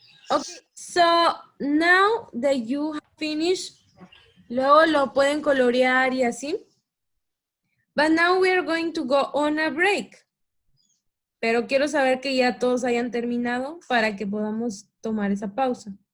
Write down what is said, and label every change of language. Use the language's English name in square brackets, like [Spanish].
[English] Okay, so now that you have finished, [Spanish] luego lo pueden colorear y así. [English] But now we are going to go on a break. [Spanish] Pero quiero saber que ya todos hayan terminado para que podamos tomar esa pausa.